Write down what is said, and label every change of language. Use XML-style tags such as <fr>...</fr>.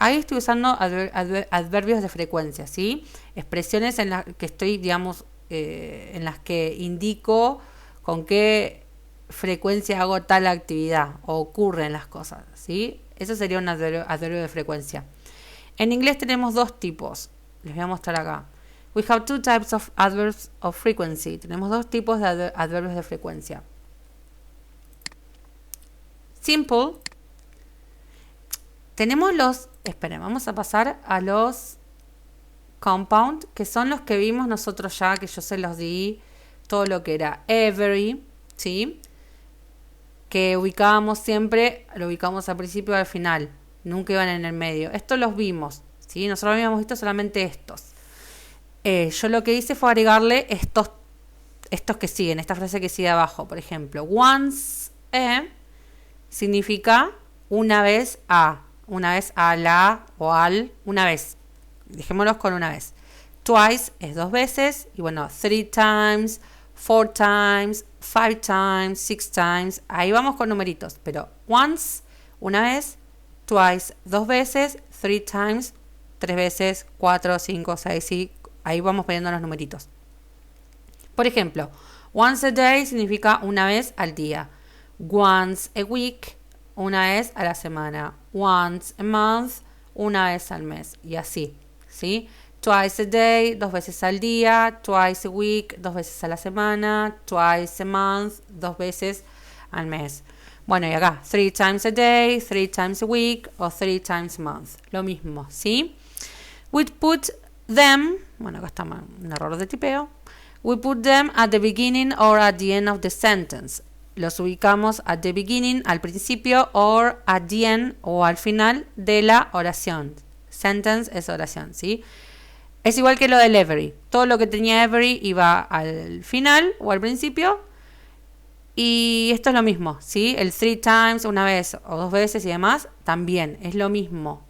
<es>Ahí estoy usando adverbios de frecuencia, ¿sí? Expresiones en las que estoy, digamos, en las que indico con qué frecuencia hago tal actividad o ocurren las cosas, ¿sí? Eso sería un adverbio de frecuencia. En inglés tenemos dos tipos. Les voy a mostrar acá.</es> <en>We have two types of adverbs of frequency.</en> <es>Tenemos dos tipos de adverbios de frecuencia. Simple. Tenemos esperen, vamos a pasar a los compound, que son los que vimos nosotros ya, que yo se los di todo lo que era every, ¿sí? Que ubicábamos siempre, lo ubicamos al principio y al final, nunca iban en el medio. Estos los vimos, ¿sí? Nosotros habíamos visto solamente estos. Yo lo que hice fue agregarle estos que siguen, esta frase que sigue abajo. Por ejemplo, once significa una vez a la o al, una vez. Dejémoslos con una vez. Twice es 2 veces. Y bueno,</es> <en>3 times, 4 times, 5 times, 6 times.</en> <es>Ahí vamos con numeritos. Pero once, una vez. Twice, 2 veces.</es> <en>3 times,</en> <es>3 veces. 4, 5, 6 y ahí vamos poniendo los numeritos. Por ejemplo,</es> <en>once a day</en> <es>significa una vez al día.</es> <en>Once a week,</en> <es>una vez a la semana.</es> <en>Once a month,</en> <es>una vez al mes. Y así, ¿sí?</es> <en>Twice a day,</en> <es>2 veces al día.</es> <en>Twice a week,</en> <es>2 veces a la semana.</es> <en>Twice a month,</en> <es>2 veces al mes. Bueno, y acá,</es> <en>3 times a day, 3 times a week o 3 times a month.</en> <es>Lo mismo, ¿sí?</es> <en>We put them,</en> <es>bueno, acá está un error de tipeo.</es> <en>We put them at the beginning or at the end of the sentence.</en> <es>Los ubicamos</es> <en>at the beginning,</en> <es>al principio,</es> <en>or at the end,</en> <es>o al final de la oración. Sentence es oración, ¿sí? Es igual que lo del every. Todo lo que tenía every iba al final o al principio. Y esto es lo mismo, ¿sí? El three times, una vez o dos veces y demás, también es lo mismo.</es>